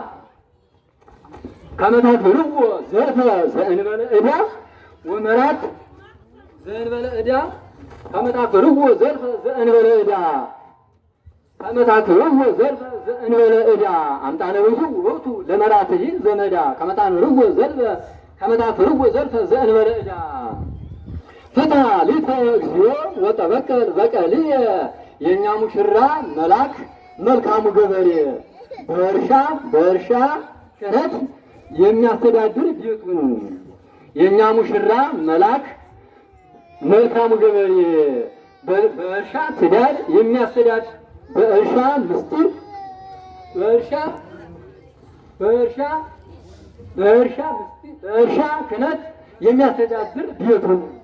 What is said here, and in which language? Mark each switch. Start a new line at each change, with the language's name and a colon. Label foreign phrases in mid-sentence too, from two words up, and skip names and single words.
Geez: ከመታንብርዎ ዘልፈ ዘእንበለ ዕዳ ወመራት ዘእንበለ ዕዳ ከመታንብርዎ ዘልፈ ዘእንበለ ዕዳ አምጣነ ብዙ ውእቱ ለመራትሂ ዘመዳ ከመታንብርዎ ዘልፈ ዘእንበለ ዕዳ ፍታ ሊተ እግዚኦ ወጠበቀል በቀልየ
Amharic: የእኛ ሙሽራ መልአክ መልካሙ ገበሬ በእርሻ ክህነት የሚያስተዳድር ቤቱን የእኛ ሙሽራ መልአክ መልካሙ ገበሬ በእርሻ ትዳር የሚያስተዳድር በእርሻ ምስጢር በእርሻ ክህነት የሚያስተዳድር ቤቱን